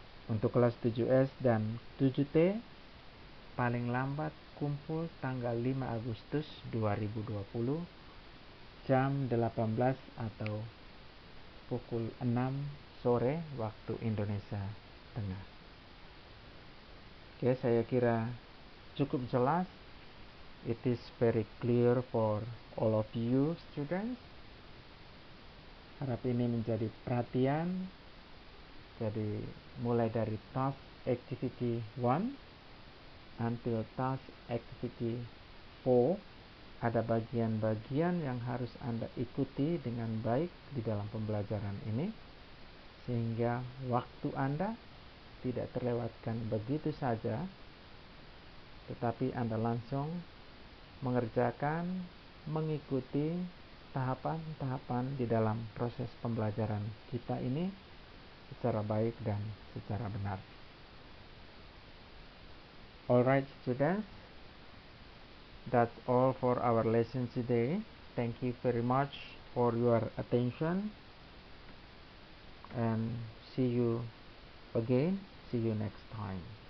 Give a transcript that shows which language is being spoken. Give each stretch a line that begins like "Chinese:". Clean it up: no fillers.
Indonesian: Untuk kelas 7S dan 7T, paling lambat kumpul tanggal 5 Agustus 2020 jam 18 atau pukul 6 sore waktu Indonesia Tengah. Oke, saya kira cukup jelas.
English: It is very clear for all of you students.
Indonesian: Harap ini menjadi perhatian. Jadi mulai dari task activity 1 until task activity 4, ada bagian-bagian yang harus Anda ikuti dengan baik di dalam pembelajaran ini, sehingga waktu Anda tidak terlewatkan begitu saja, tetapi Anda langsung mengerjakan, mengikuti tahapan-tahapan di dalam proses pembelajaran kita ini secara baik dan secara benar.
English: Alright students, that's all for our lesson today. Thank you very much for your attention, and see you again. See you next time.